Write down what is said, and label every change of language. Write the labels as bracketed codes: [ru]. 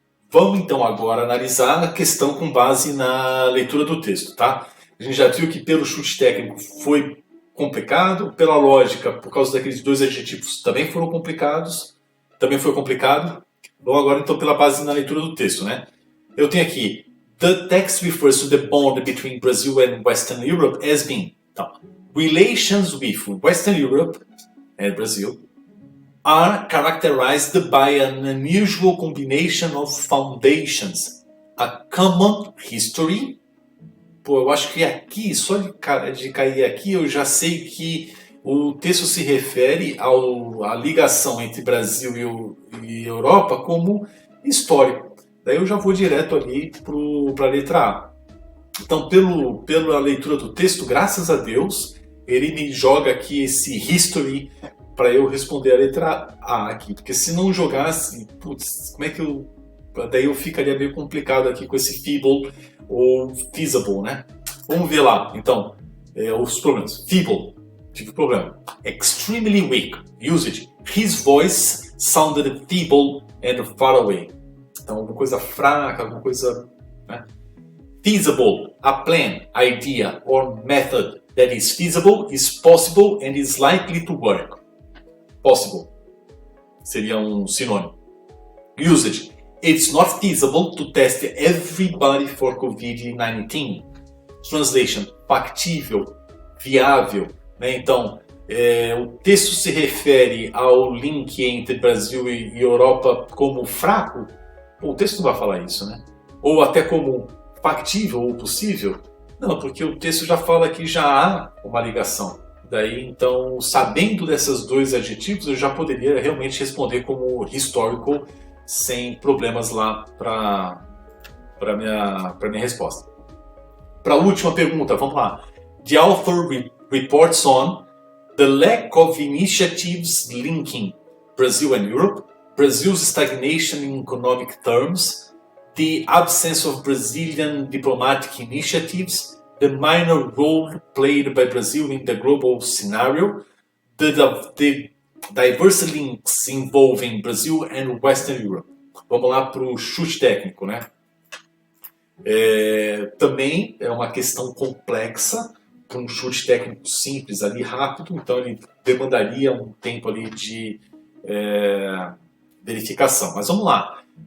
[pt] Vamos então agora analisar a questão com base na leitura do texto, tá? A gente já viu que pelo chute técnico foi complicado, pela lógica, por causa daqueles dois adjetivos, também foram complicados, também foi complicado. Vamos agora então pela base na leitura do texto, né? Eu tenho aqui, [en] the text refers to the bond between Brazil and Western Europe as being. [pt] Então, [en] relations with Western Europe, Brasil, are characterized by an unusual combination of foundations, a common history. [pt] Pô, eu acho que aqui, só de cair aqui, eu já sei que o texto se refere à ligação entre Brasil e Europa como histórico. Daí eu já vou direto ali para a letra A. Então, pela leitura do texto, graças a Deus, ele me joga aqui esse history para eu responder a letra A aqui. Porque se não jogasse, putz, como é que eu... Daí eu ficaria meio complicado aqui com esse feeble ou feasible, né? Vamos ver lá, então, os problemas. [en] Feeble, [pt] tive problema. [en] Extremely weak, usage. His voice sounded feeble and far away. [pt] Então, alguma coisa fraca, alguma coisa... Né? [en] Feasible, a plan, idea or method that is feasible, is possible and is likely to work. [pt] Possible seria um sinônimo. [en] Usage. It's not feasible to test everybody for COVID-19. [pt] Translation. Factível, viável. Né? Então, o texto se refere ao link entre Brasil e Europa como fraco. Pô, o texto não vai falar isso, né? Ou até como factível ou possível. Não, porque o texto já fala que já há uma ligação. Daí, então, sabendo desses dois adjetivos, eu já poderia realmente responder como historical sem problemas lá para minha resposta. Para a última pergunta, vamos lá. [en] The author reports on the lack of initiatives linking Brazil and Europe, Brazil's stagnation in economic terms, the absence of Brazilian diplomatic initiatives, the minor role played by Brazil in the global scenario, the diverse links involving Brazil and Western Europe. [pt] Vamos lá para o chute técnico, né? Também é uma questão complexa, para um chute técnico simples ali, rápido, então ele demandaria um tempo ali de verificação. Mas vamos lá.